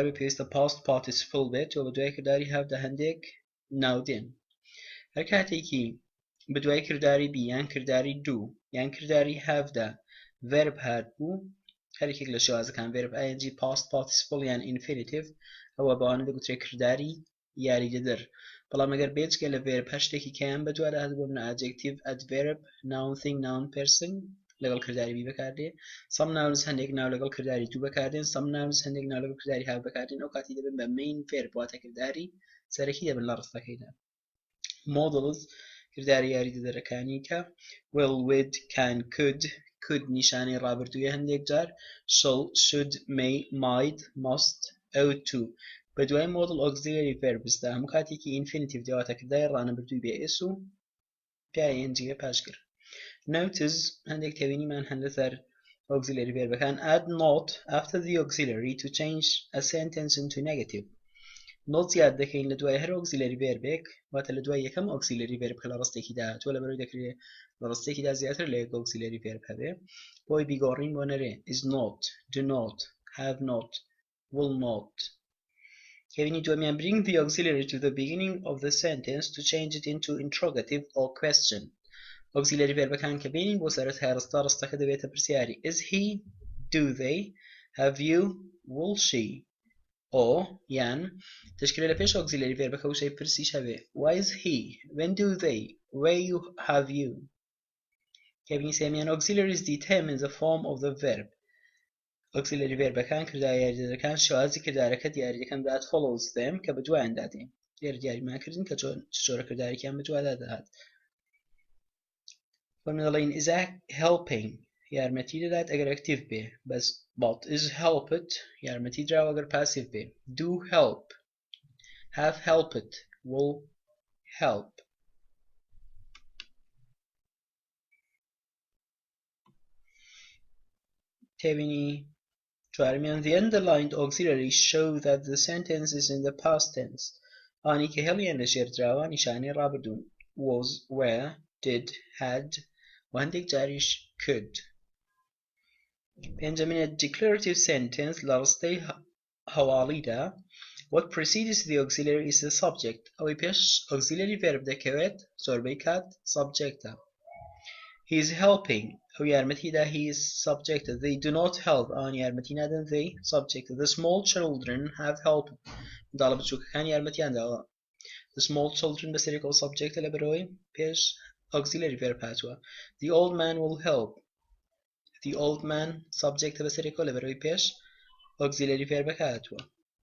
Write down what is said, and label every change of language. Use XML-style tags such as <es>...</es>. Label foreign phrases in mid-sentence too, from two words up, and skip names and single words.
<ckb>بێ پێویستە</ckb> <en>past participle</en> <ckb>بێت و بە دوای کرداری هاودا هەندێک ناو دێن هەر کاتێکی بە دوای کرداری بی یان کرداری do یان کرداری هاودا verb هات بوو هەرێکێک لە شێوازەکان</ckb> <en>verb ing past participle</en> <ckb>یان infinitive ئەوە بەوانە دەگوترێت کرداری یاریدەدەر بەڵام ئەگەر بێجگە لە verb هەشتێکی کەیان بەدووادە هات بۆ منە</ckb> <en>adjective adverb noun thing noun person</en> <ckb>لەگەڵ کرداری بی بەکاردێ</ckb> <en>some nouns</en> <ckb>هەندێک ناو لەگەڵ کرداری do بەکاردێن</ckb> <en>some nouns</en> <ckb>هەندێک ناو لەگەڵ کرداری have بەکاردێن ئەو کاتی دەبن بە</ckb> <en>main verb</en> <ckb>واتە کرداری سەرەکی دەبن لە ڕستەکەیدا models کرداری یاریدەدەرەکانی کە</ckb> <en>will would can could</en> <ckb>نیشانەی ڕابردوویە هەندێک جار</ckb> <en>shall should may might must ought to</en> <ckb>بە دوای</ckb> <en>model auxiliary verbs</en> <ckb>دا هەموو کاتێکی infinitive دێواتە کرداری ڕانەبردووی بێ is و ing بێ پاشگر notice هەندێک تێبینیمان هەن لەسەر</ckb> <en>auxiliary verbەکان add not after the auxiliary to change a sentence into negative not</en> <ckb>زیاد دەکەین لە دوای هەر</ckb> <en>auxiliary verbێک</en> <ckb>واتە لە دوای یەکەم</ckb> <en>auxiliary verb</en> <ckb>کە لە ڕستێکیدا هاتووە لەبەرەوەی دەکرێت لە ڕستێکیدا زیاتر لە یەک</ckb> <en>auxiliary verb</en> <ckb>هەبێ بۆی بیگۆڕین بۆ نەرێ</ckb> <en>is not do not have not will not</en> <ckb>کەبینی دووەمیان</ckb> <en>bring the auxiliary to the beginning of the sentence to change it into interrogative or question auxiliary verbەکان</en> <ckb>کە بینین بۆ سەرەتای ڕستە ڕستەکە دەبێتە پرسیاری</ckb> <en>is he do they have you will she or</en> <ckb>یان تشکیلە لە پێش</ckb> <en>auxiliary verbەکە</en> <ckb>وشەی پرسیش هەبێ</ckb> <en>why is he when do they where you have you</en> <ckb>کەبینی سێمیان</ckb> <en>auxiliaries determine the form of the verb auxiliary verbەکان</en> <ckb>کرداری یاریدەدەرەکان شێوازی کردارەکە دیاری دەکەن</ckb> <en>that follows them</en> <ckb>کە بە دوایاندا دێن لێرە دیاریمان کردین کە چ جۆرە کردارێکیان بە دوایدا دەهات فەرمی دەڵێن</ckb> <en>is helping</en> <ckb>یارمەتی دەدات ئەگەر ئەکتیڤ بێ بەس</ckb> <en>but is helped</en> <ckb>یارمەتی دراوە ئەگەر پاسیڤ بێ</ckb> <en>do help have helped will help</en> <ckb>تێبینی چوارمیان</ckb> <en>the underlined auxiliaries show that the sentence is in the past tense</en> <ckb>ئانی کە هێڵیان لەژێر دراوە نیشانەی ڕابردوون</ckb> <en>was were did had</en> <ckb>و هەندێک جاریش could پێنجەمینە</ckb> <en>declarative sentence</en> <ckb>لە ڕستەی هەواڵیدا</ckb> <en>what precedes the auxiliary is the subject</en> <ckb>ئەوەی پێش</ckb> <en>auxiliary verb</en> <ckb>دەکەوێت زۆربەی کات subjectە</ckb> <en>he is helping</en> <ckb>ئەو یارمەتیدا</ckb> <en>he is subject they do not help</en> <ckb>ئەوان یارمەتی نادەن</ckb> <en>they subject the small children have helped</en> <ckb>منداڵە بچووکەکان یارمەتیان داوە</ckb> <en>the small children</en> <ckb>بەسەرێک ئەو subject لەبەرەوەی پێش</ckb> <en>auxiliary verb</en> <ckb>هاتووە</ckb> <en>the old man will help the old man subject</en> <ckb>بەسەرێکەوە لەبەرەوەی پێش</ckb> <en>auxiliary verb</en> <ckb>هاتووە</ckb>